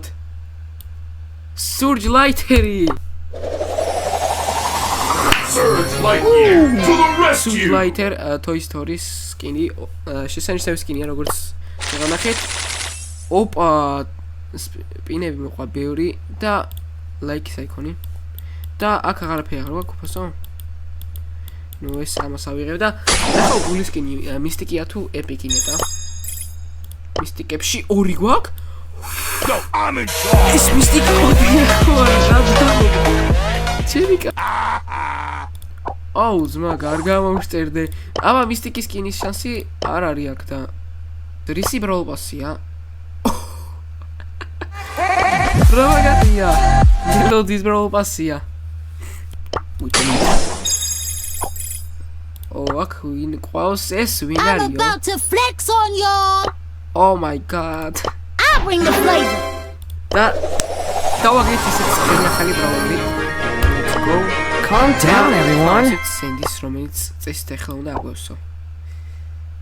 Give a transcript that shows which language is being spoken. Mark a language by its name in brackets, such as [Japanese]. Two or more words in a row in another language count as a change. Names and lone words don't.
[Georgian] Surge Lighteri. [English] Surge Lightyear to the rescue. [Georgian] Surge Lighter Toy Story skin-ი, შესანიშნავი skin-ია, როგორც შეგანახეთ. ოპა, სპინები მოყვა ბევრი და ლაიქის აიკონი. და აქ აღარაფერი არ გვაქვს უფასო. ნუ ეს ამას ავიღებ და ახლა გული skin-ი მისტიკია თუ ეპიკი ნეტა. მისტიკებში 2 გვაქვს. [English] No, I'm in charge. [Georgian] ეს მისტიკა ჩემიკა. აუ, ძმა, გარ გამომშტერდე. აბა მისტიკის სკინის შანსი არ არის აქ და რისი Brawl Pass-ია? რა მაგარია? მელოდის Brawl Pass-ია. აქ ვინ ყავს ეს ვინ არისო? [English] I'm about to flex on y'all. Oh my god. I'll bring the flavor. [Georgian] და დავაგეთ ისეთ ახალი Brawl-ი. [English] Let's go. Calm down everyone. [Georgian] სენდის რომელიც წესით ახლა უნდა აგვევსო.